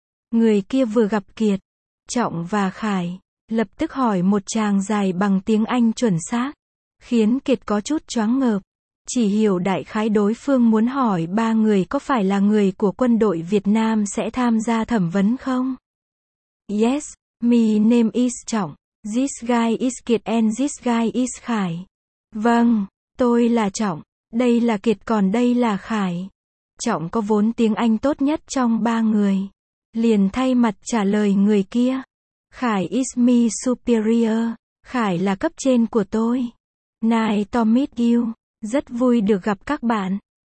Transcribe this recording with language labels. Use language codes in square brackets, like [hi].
[vi] Người kia vừa gặp Kiệt, Trọng và Khải, lập tức hỏi một tràng dài bằng tiếng Anh chuẩn xác, khiến Kiệt có chút choáng ngợp. Chỉ hiểu đại khái đối phương muốn hỏi ba người có phải là người của quân đội Việt Nam sẽ tham gia thẩm vấn không? [en] Yes, my name is Trọng. This guy is Kiệt and this guy is Khải. [vi] Vâng, tôi là Trọng. Đây là Kiệt còn đây là Khải. Trọng có vốn tiếng Anh tốt nhất trong ba người. Liền thay mặt trả lời người kia. [en] Khải is my superior. [vi] Khải là cấp trên của tôi. [en] Nice to meet you. [vi] Rất vui được gặp các bạn.